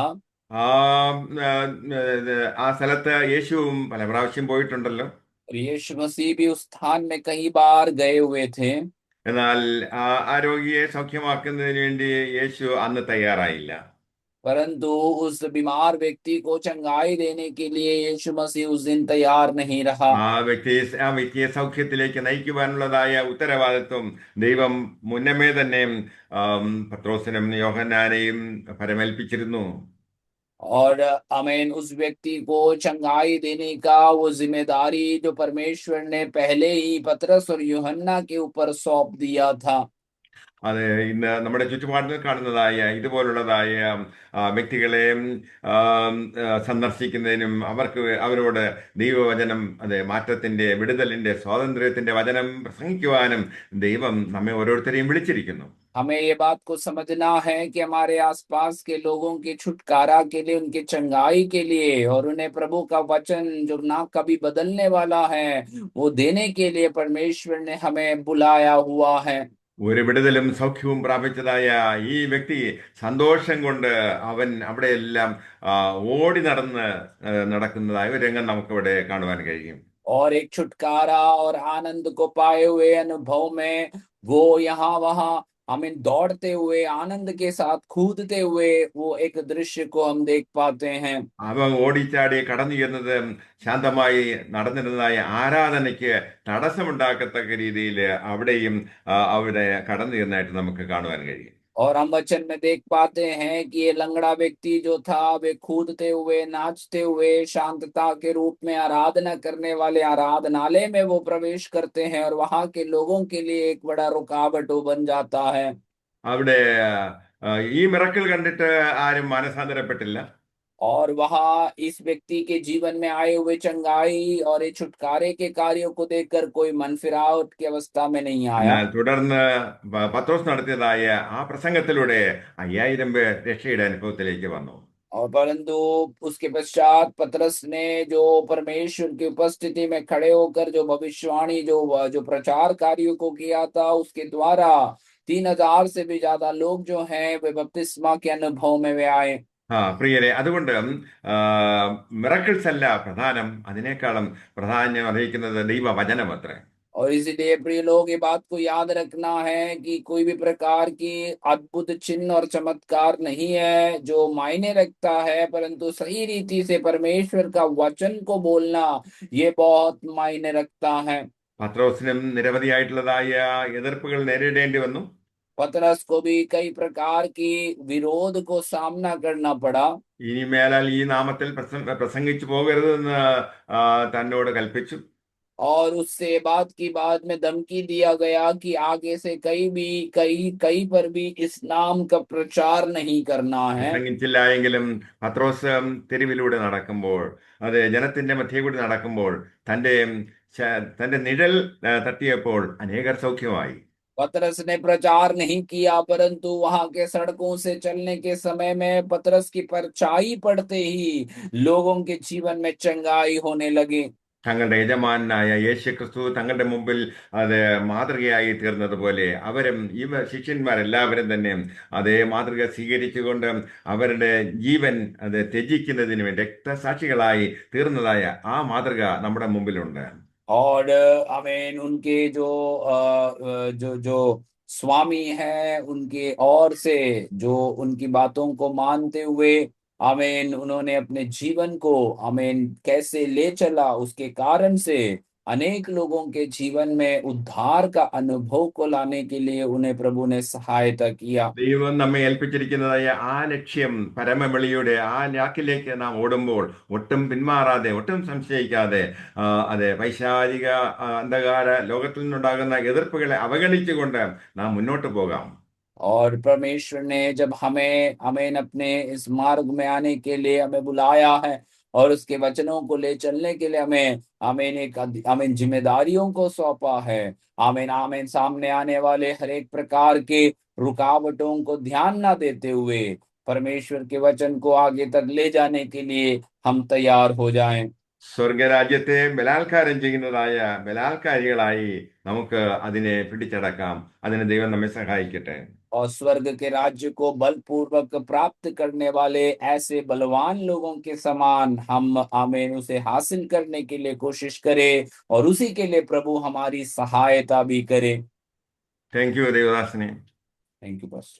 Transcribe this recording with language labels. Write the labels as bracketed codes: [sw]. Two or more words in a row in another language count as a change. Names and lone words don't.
[ml] ആ ആ, ആ സ്ഥലത്ത് യേശുവും പല പ്രാവശ്യം പോയിട്ടുണ്ടല്ലോ. [hi] और यीशु मसीह भी उस स्थान में कई बार गए हुए थे। [ml] എന്നാൽ ആ രോഗിയെ സൗഖ്യമാക്കുന്നതിന് വേണ്ടി യേശു അന്ന് തയ്യാറായില്ല. [hi] परंतु उस बीमार व्यक्ति को चंगाई देने के लिए यीशु मसीह उस दिन तैयार नहीं रहा। [ml] ആ വ്യക്തിയെ സൗഖ്യത്തിലേക്ക് നയിക്കുവാനുള്ളതായ ഉത്തരവാദിത്വം ദൈവം മുന്നമേ തന്നെ പത്രോസിനും യോഹന്നാനെയും പരമേൽപ്പിച്ചിരുന്നു. [hi] और आमीन, उस व्यक्ति को चंगाई देने का वो जिम्मेदारी जो परमेश्वर ने पहले ही पतरस और यूहन्ना के ऊपर सौंप दिया था। [ml] അത് ഇന്ന് നമ്മുടെ ചുറ്റുപാടിൽ കാണുന്നതായ ഇതുപോലുള്ളതായ വ്യക്തികളെ സന്ദർശിക്കുന്നതിനും അവരോട് ദൈവവചനം, മാറ്റത്തിന്റെ, വിടുതലിന്റെ, സ്വാതന്ത്ര്യത്തിന്റെ വചനം പ്രസംഗിക്കുവാനും ദൈവം നമ്മെ ഓരോരുത്തരെയും വിളിച്ചിരിക്കുന്നു. [hi] हमें ये बात को समझना है कि हमारे आसपास के लोगों के छुटकारा के लिए, उनके चंगाई के लिए और उन्हें प्रभु का वचन जो ना कभी बदलने वाला है वो देने के लिए परमेश्वर ने हमें बुलाया हुआ है। [ml] ഒരു വിടുതലും സൗഖ്യവും പ്രാപിച്ചതായ ഈ വ്യക്തി സന്തോഷം കൊണ്ട് അവൻ അവിടെയെല്ലാം ഓടി നടക്കുന്നതായ ഒരു രംഗം നമുക്കിവിടെ കാണുവാൻ കഴിയും. [hi] और एक छुटकारा और आनंद को पाए हुए अनुभव में वो यहाँ वहाँ हमें दौड़ते हुए आनंद के साथ कूदते हुए वो एक दृश्य को हम देख पाते हैं। [ml] അവൻ ഓടിച്ചാടി കടന്നു ചെന്നത് ശാന്തമായി നടന്നിരുന്നതായ ആരാധനയ്ക്ക് തടസ്സമുണ്ടാക്കത്തക്ക രീതിയിൽ അവിടെയും അവിടെ കടന്നു ചെന്നായിട്ട് നമുക്ക് കാണുവാൻ കഴിയും. [hi] और हम वचन में देख पाते हैं कि ये लंगड़ा व्यक्ति जो था वे कूदते हुए, नाचते हुए, शांतता के रूप में आराधना करने वाले आराधनालय में वो प्रवेश करते हैं और वहां के लोगों के लिए एक बड़ा रुकावट वो बन जाता है। [ml] അവിടെ ഈ മിറക്കിൾ കണ്ടിട്ട് ആരും മാനസാന്തരപ്പെട്ടില്ല. [hi] और वहां इस व्यक्ति के जीवन में आए हुए चंगाई और ये छुटकारे के कार्यों को देखकर कोई मन फिराव की अवस्था में नहीं आया। [ml] എന്നാൽ തുടർന്ന് പത്രോസ് നടത്തിയതായ ആ പ്രസംഗത്തിലൂടെ 5000 പേർ രക്ഷയുടെ അനുഭവത്തിലേക്ക് വന്നു. [hi] और परंतु उसके पश्चात पतरस ने जो परमेश्वर की उपस्थिति में खड़े होकर जो भविष्यवाणी जो प्रचार कार्यों को किया था, उसके द्वारा 3000 से भी ज्यादा लोग जो हैं वे बपतिस्मा के अनुभव में वे आए। [ml] പ്രിയരെ, അതുകൊണ്ട് മിറക്കിൾസ് അല്ല പ്രധാനം, അതിനേക്കാളും പ്രാധാന്യം അർഹിക്കുന്നത് ദൈവവചനം അത്രേ. [hi] और इसीलिए प्रिय लोग, ये बात को याद रखना है कि कोई भी प्रकार की अद्भुत चिन्ह और चमत्कार नहीं है जो मायने रखता है, परंतु सही रीति से परमेश्वर का वचन को बोलना ये बहुत मायने रखता है। [ml] പത്രോസിനും നിരവധിയായിട്ടുള്ളതായ എതിർപ്പുകൾ നേരിടേണ്ടി വന്നു. [hi] पतरस को भी कई प्रकार की विरोध को सामना करना पड़ा। [ml] ഇനി മേലാൽ ഈ നാമത്തിൽ പ്രസംഗിച്ചു പോകരുതെന്ന് തന്നോട് കൽപ്പിച്ചു. [hi] और उससे बात की बाद में धमकी दिया गया कि आगे से कई पर भी इस नाम का प्रचार नहीं करना है। [ml] പ്രസംഗിച്ചില്ല എങ്കിലും പത്രോസ് തെരുവിലൂടെ നടക്കുമ്പോൾ, ജനത്തിന്റെ മധ്യേ കൂടി നടക്കുമ്പോൾ തന്റെ നിഴൽ തട്ടിയപ്പോൾ അനേകർ സൗഖ്യമായി. [hi] पतरस ने प्रचार नहीं किया, परंतु वहां के सड़कों से चलने के समय में पतरस की परछाई पड़ते ही लोगों के जीवन में चंगाई होने लगी। [ml] തങ്ങളുടെ യജമാനായ യേശു ക്രിസ്തു തങ്ങളുടെ മുമ്പിൽ മാതൃകയായി തീർന്നതുപോലെ അവരും ഈ ശിഷ്യന്മാരെല്ലാവരും തന്നെ അതേ മാതൃക സ്വീകരിച്ചുകൊണ്ട് അവരുടെ ജീവൻ ത്യജിക്കുന്നതിന് വേണ്ടി രക്തസാക്ഷികളായി തീർന്നതായ ആ മാതൃക നമ്മുടെ മുമ്പിലുണ്ട്. [hi] और आमीन, उनके जो स्वामी है उनके और से जो उनकी बातों को मानते हुए आमीन उन्होंने अपने जीवन को आमीन कैसे ले चला, उसके कारण से अनेक लोगों के जीवन में उद्धार का अनुभव को लाने के लिए उन्हें प्रभु ने सहायता किया। [ml] ദൈവം നമ്മെ ഏൽപ്പിച്ചിരിക്കുന്നതായ ആ ലക്ഷ്യം, പരമവിളിയുടെ ആ ലാക്കിലേക്ക് നാം ഓടുമ്പോൾ ഒട്ടും പിന്മാറാതെ, ഒട്ടും സംശയിക്കാതെ, പൈശാചിക അന്ധകാര ലോകത്തിൽ നിന്നുണ്ടാകുന്ന എതിർപ്പുകളെ അവഗണിച്ചുകൊണ്ട് നാം മുന്നോട്ട് പോകാം. [hi] और परमेश्वर ने जब हमें अपने इस मार्ग में आने के लिए हमें बुलाया है और उसके वचनों को ले चलने के लिए हमें जिम्मेदारियों को सौंपा है। आमीन सामने आने वाले हर एक प्रकार के रुकावटों को ध्यान ना देते हुए परमेश्वर के वचन को आगे तक ले जाने के लिए हम तैयार हो जाएं। [ml] സ്വർഗരാജ്യത്തെ ബലാത്കാരം ചെയ്യുന്നതായ ബലാത്കാരികളായി നമുക്ക് അതിനെ പിടിച്ചടക്കാം. അതിന് ദൈവം നമ്മെ സഹായിക്കട്ടെ. [hi] और स्वर्ग के राज्य को बलपूर्वक प्राप्त करने वाले ऐसे बलवान लोगों के समान हम आमीन उसे हासिल करने के लिए कोशिश करें और उसी के लिए प्रभु हमारी सहायता भी करे। [en] thank you [ml] ദേവദാസനെ. [en] thank you बस।